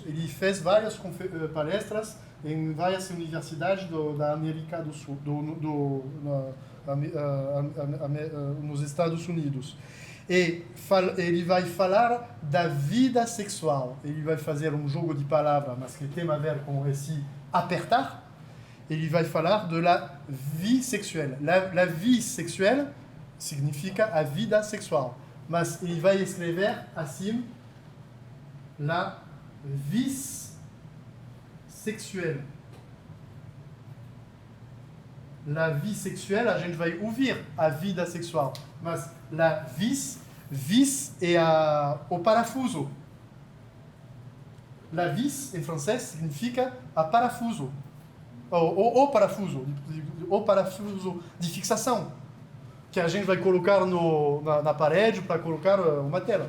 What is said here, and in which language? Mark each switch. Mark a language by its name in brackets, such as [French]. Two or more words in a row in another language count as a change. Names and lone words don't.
[Portuguese] Ele fez várias palestras em várias universidades da América do Sul, nos Estados Unidos. E ele vai falar da vida sexual. Ele vai fazer um jogo de palavras, mas que tem a ver com esse apertar. Ele vai falar de [French] la vie sexuelle. La vie sexuelle [Portuguese] significa a vida sexual. Mas ele vai escrever assim, [French] la vis sexuelle. La vie sexuelle, [Portuguese] a gente vai ouvir a vida sexual. Mas [French] la vis [Portuguese] é o parafuso. [French] La vis, [Portuguese] em francês, significa a parafuso. O parafuso de fixação, que a gente vai colocar na parede para colocar uma tela.